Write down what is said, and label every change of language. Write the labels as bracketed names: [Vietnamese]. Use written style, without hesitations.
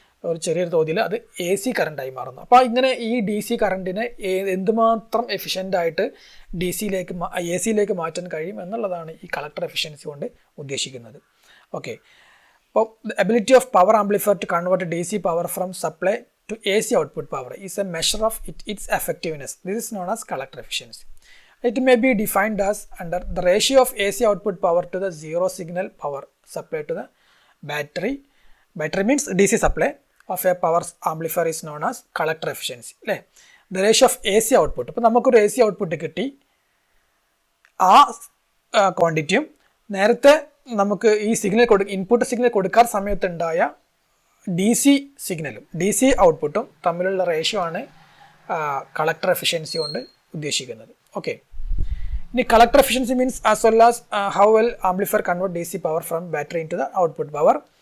[Malayalam] ഒരു ചെറിയൊരു തോതിൽ അത് AC കറണ്ടായി മാറുന്നു. അപ്പോൾ ഇങ്ങനെ ഈ DC കറണ്ടിനെ എന്തുമാത്രം എഫിഷ്യൻ്റായിട്ട് AC-യിലേക്ക് മാറ്റാൻ കഴിയും എന്നുള്ളതാണ് ഈ കളക്ടർ എഫിഷ്യൻസി കൊണ്ട് ഉദ്ദേശിക്കുന്നത്. [English] Okay, അപ്പോൾ the ability of power amplifier to convert DC power from supply to AC output power is a measure of its effectiveness. This is known as collector efficiency. It may be defined as under the ratio of AC output power to the zero signal power supply to the battery. Battery means DC supply of a power amplifier is known as collector efficiency. അല്ലേ? The ratio of AC output. [Malayalam] അപ്പോൾ നമുക്കൊരു AC output കിട്ടി, ആ ക്വാണ്ടിറ്റിയും നേരത്തെ നമുക്ക് ഈ signal input signal കൊടുക്കാൻ സമയത്തുണ്ടായ D C സിഗ്നലും ഡി സി ഔട്ട്പുട്ടും തമ്മിലുള്ള റേഷ്യോ ആണ് കളക്ടർ എഫിഷ്യൻസി കൊണ്ട് ഉദ്ദേശിക്കുന്നത്. [English] Okay, ഇനി collector efficiency means as well as how well amplifier convert D C power from battery into the output power.